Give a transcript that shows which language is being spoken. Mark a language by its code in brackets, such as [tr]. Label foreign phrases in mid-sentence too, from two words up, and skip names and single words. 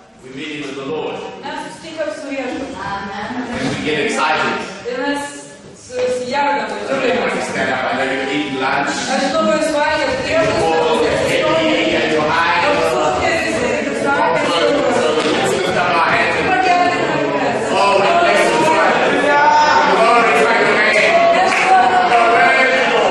[en] We're meeting with the Lord. [lt] Mes susitinkam su Viešpačiu. [en] And we get excited. [lt] Ir mes susijaudinam. [en] I don't know when you stand up. I know you're eating lunch. [lt] Aš žinau, jūs valgėt [en] You're full, you're happy, and you're high. Let's lift up our hands and oh, we bless you, Lord. Glorify your name. You're worthy, Lord.